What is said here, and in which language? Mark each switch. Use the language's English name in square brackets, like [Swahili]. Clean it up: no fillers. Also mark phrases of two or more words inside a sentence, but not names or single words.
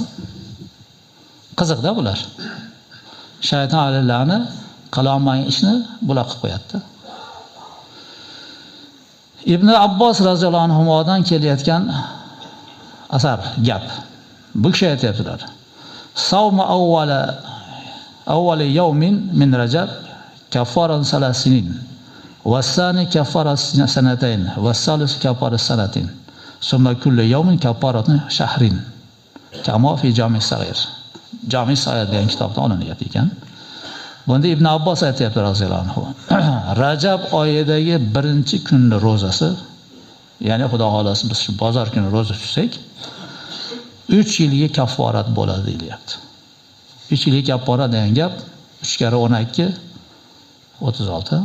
[Uzbek] Qiziqda bular. Shayton alillarni qilolmagan ishni bular qilib qo'yapti. Ibn Abbos roziyallohu anhudan kelayotgan asar gap. Bu kishi aytibdilar. [Arabic] صوم أول يوم من رجب كفارة ثلاث سنين والثاني كفارة سنتين والثالث كفارة سنة. ثم كل يوم كفارة شهر. كما في [Uzbek] Jami' Saghir. Jami' Saghir degan kitobdan olinyapti ekan. Bunda Ibn Abbos aytayapti [Arabic] رضي الله عنه. [Uzbek] Rajab oyidagi birinchi kunning ro'zasi, ya'ni Xudo xolasa biz shu bozor kuni ro'za tutsak, 3 yilga kafforat bo'ladi deyilyapti. 3 yilga kafforat degan gap 3 kare 12 36.